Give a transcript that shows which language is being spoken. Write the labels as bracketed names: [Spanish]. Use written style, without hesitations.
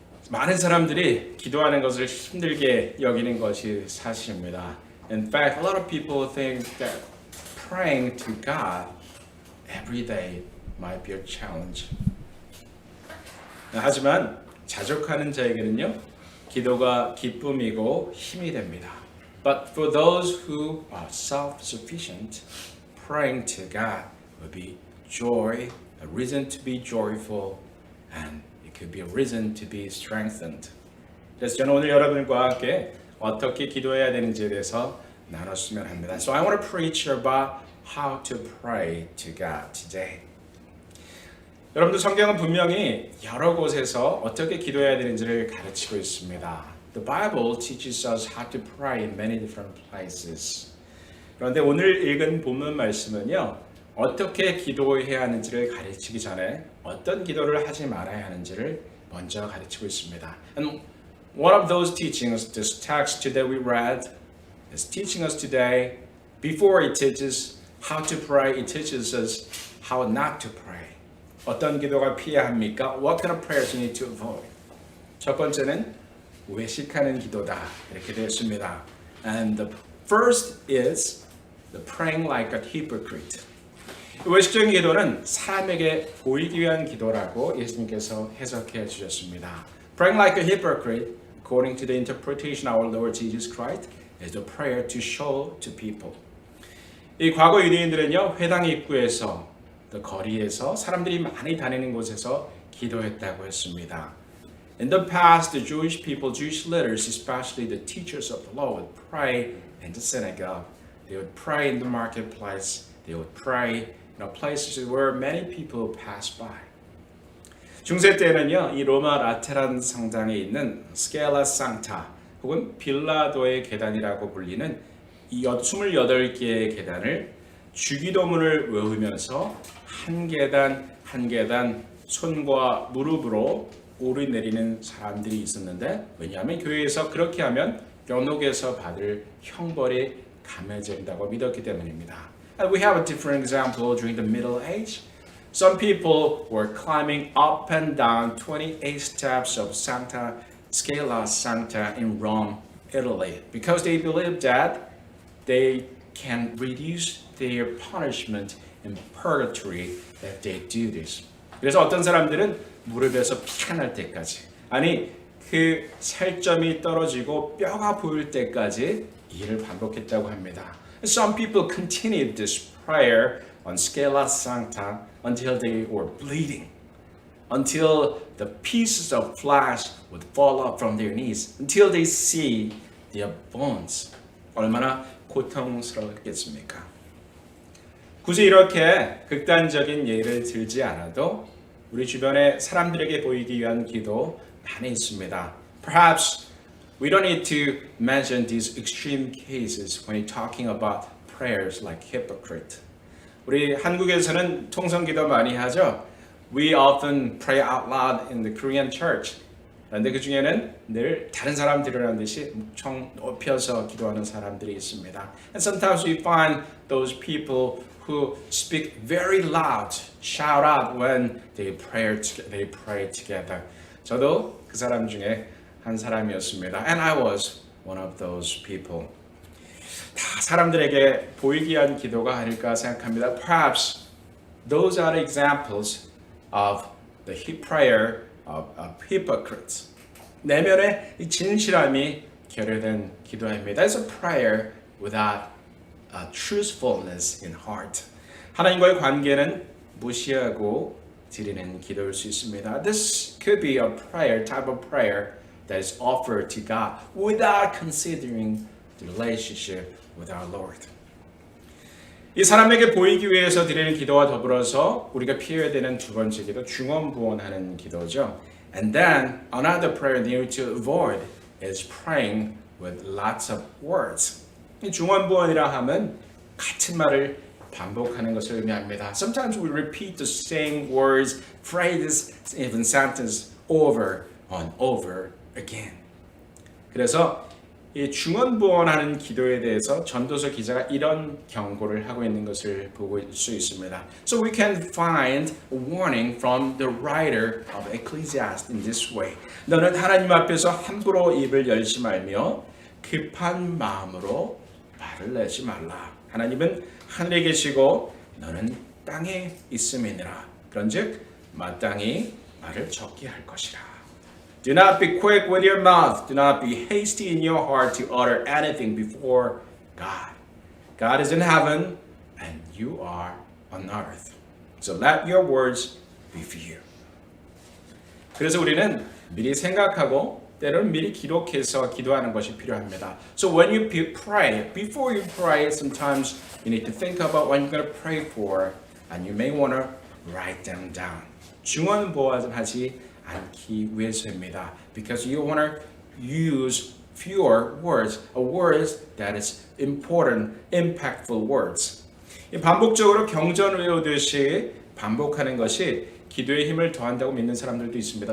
[Korean] 많은 사람들이 기도하는 것을 힘들게 여기는 것이 사실입니다. [English] In fact, a lot of people think that praying to God every day might be a challenge. [Korean] 하지만 자족하는 자에게는요, 기도가 기쁨이고 힘이 됩니다. [English] But for those who are self-sufficient, praying to God will be joy, a reason to be joyful, and it could be a reason to be strengthened. [Korean] 그래서 저는 오늘 여러분과 함께 어떻게 기도해야 되는지에 대해서 나눴으면 합니다. [English] So I want to preach about how to pray to God today. [Korean] 여러분들 성경은 분명히 여러 곳에서 어떻게 기도해야 되는지를 가르치고 있습니다. [English] The Bible teaches us how to pray in many different places. [Korean] 그런데 오늘 읽은 본문 말씀은요, 어떻게 기도해야 하는지를 가르치기 전에 어떤 기도를 하지 말아야 하는지를 먼저 가르치고 있습니다. [English] And one of those teachings, this text today we read, is teaching us today, before it teaches how to pray, it teaches us how not to pray. [Korean] 어떤 기도가 피해야 합니까? [English] What kind of prayers you need to avoid? [Korean] 첫 번째는 외식하는 기도다. 이렇게 되어 있습니다. [English] And the first is the praying like a hypocrite. [Korean] 외식적인 기도는 사람에게 보이기 위한 기도라고 예수님께서 해석해 주셨습니다. [English] Praying like a hypocrite, according to the interpretation of our Lord Jesus Christ, is the prayer to show to people. [Korean] 이 과거 유대인들은요, 회당 입구에서 또 거리에서 사람들이 많이 다니는 곳에서 기도했다고 했습니다. [English] In the past, the Jewish people, Jewish leaders, especially the teachers of the law, would pray in the synagogue. They would pray in the marketplace. They would pray in places where many people pass by. [Korean] 중세 때는요, 이 로마 라테란 성당에 있는 스켈라 상타 혹은 빌라도의 계단이라고 불리는 이 28개의 계단을 주기도문을 외우면서 한 계단 한 계단 손과 무릎으로 오르내리는 사람들이 있었는데, 왜냐하면 교회에서 그렇게 하면 연옥에서 받을 형벌이 감해진다고 믿었기 때문입니다. [English] And we have a different example during the Middle Age. Some people were climbing up and down 28 steps of Santa Scala Santa in Rome, Italy, because they believed that they can reduce their punishment in purgatory if they do this. [Korean] 그래서 어떤 사람들은 무릎에서 피가 날 때까지, 아니 그 살점이 떨어지고 뼈가 보일 때까지 이를 반복했다고 합니다. [English] Some people continued this prayer on Scala Sancta until they were bleeding, until the pieces of flesh would fall off from their knees, until they see their bones. [Korean] 얼마나 고통스럽겠습니까? 굳이 이렇게 극단적인 예를 들지 않아도 우리 주변의 사람들에게 보이기 위한 기도 많이 있습니다. [English] Perhaps we don't need to mention these extreme cases when talking about prayers like hypocrite. [Korean] 우리 한국에서는 통성기도 많이 하죠. [English] We often pray out loud in the Korean church. [Korean] 그런데 그 중에는 늘 다른 사람들이라는 듯이 목청 높여서 기도하는 사람들이 있습니다. [English] And sometimes we find those people who speak very loud, shout out when they pray together. [Korean] 저도 그 사람 중에 한 사람이었습니다. [English] And I was one of those people. [Korean] 다 사람들에게 보이기 위한 기도가 아닐까 생각합니다. [English] Perhaps those are examples of the prayer of hypocrites. [Korean] 내면의 이 진실함이 결여된 기도입니다. [English] It's a prayer without truthfulness in heart. [Korean] 하나님과의 관계는 무시하고 드리는 기도일 수 있습니다. [English] This could be a prayer, type of prayer that is offered to God without considering the relationship with our Lord. [Korean] 이 사람에게 보이기 위해서 드리는 기도와 더불어서 우리가 피해야 되는 두 번째 기도, 중언부언하는 기도죠. [English] And then another prayer near to avoid is praying with lots of words. [Korean] 이 중언부언이라 하면 같은 말을 반복하는 것을 의미합니다. [English] Sometimes we repeat the same words, phrases, even sentences over and over again. [Korean] 그래서 이 중언부언하는 기도에 대해서 전도서 기자가 이런 경고를 하고 있는 것을 볼 수 있습니다. [English] So we can find a warning from the writer of Ecclesiastes in this way. [Korean] 너는 하나님 앞에서 함부로 입을 열지 말며 급한 마음으로 말을 내지 말라. 하나님은 하늘에 계시고 너는 땅에 있음이니라. 그런즉 마땅히 말을 적게 할 것이라. [English] Do not be quick with your mouth. Do not be hasty in your heart to utter anything before God. God is in heaven and you are on earth. So let your words be few. [Korean] 그래서 우리는 미리 생각하고 때로는 미리 기록해서 기도하는 것이 필요합니다. [English] So when you pray, before you pray, sometimes you need to think about what you're going to pray for, and you may want to write them down. [Korean] 중언부언하지 않기 위해서입니다. [English] Because you want to use fewer words, words that is important, impactful words. [Korean] 반복적으로 경전 외우듯이 반복하는 것이 기도의 힘을 더한다고 믿는 사람들도 있습니다.